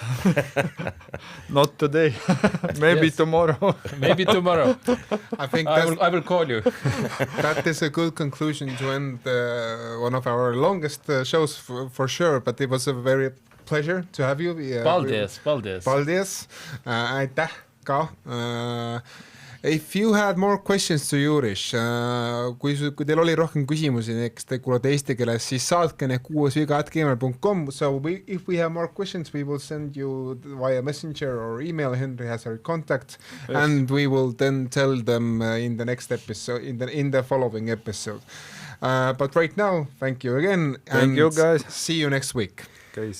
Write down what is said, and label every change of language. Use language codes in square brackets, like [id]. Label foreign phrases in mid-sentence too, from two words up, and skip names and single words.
[en] Not today. Maybe tomorrow. Maybe tomorrow. I think I will call you. That is a good conclusion to end one of our longest shows for sure. But it was a very pleasure to have you. [lv] Paldies. [et] Aitäh ka. [en] If you had more questions to Juris, [et] kui teil oli rohkem küsimusi, eks te kuulate eesti keeles, siis saatke need kuuesviga@gmail.com. [en] So if we have more questions, we will send you via messenger or email. Henri has our contact, yes. And we will then tell them in the next episode, in the following episode. But right now, thank you again. Thank you, guys. See you next week.